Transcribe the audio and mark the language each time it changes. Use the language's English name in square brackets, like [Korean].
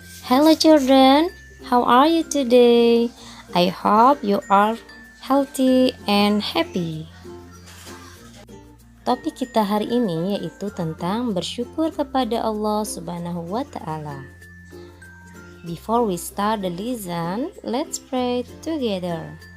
[English] Hello children, how are you today? I hope you are healthy and happy. [Indonesian] Topik kita hari ini yaitu tentang bersyukur kepada Allah Subhanahu wa Ta'ala. [English] Before we start the lesson, let's pray together.